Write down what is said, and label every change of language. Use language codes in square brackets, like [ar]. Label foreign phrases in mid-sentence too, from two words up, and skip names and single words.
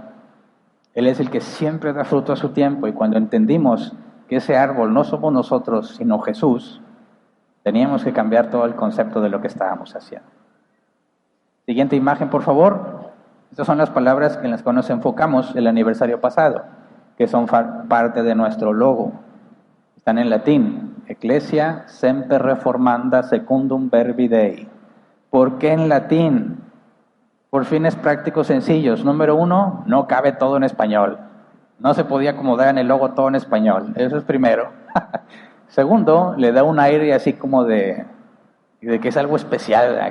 [es] Él es el que siempre da fruto a su tiempo, y cuando entendimos que ese árbol no somos nosotros, sino Jesús, teníamos que cambiar todo el concepto de lo que estábamos haciendo. Siguiente imagen, por favor. Estas son las palabras en las que nos enfocamos el aniversario pasado, que son parte de nuestro logo. Están en latín. [la] Ecclesia semper reformanda secundum verbi Dei. [es] ¿Por qué en latín? Por fines prácticos sencillos. Número 1, no cabe todo en español. No se podía acomodar en el logo todo en español. Eso es primero. Segundo, le da un aire así como de que es algo especial.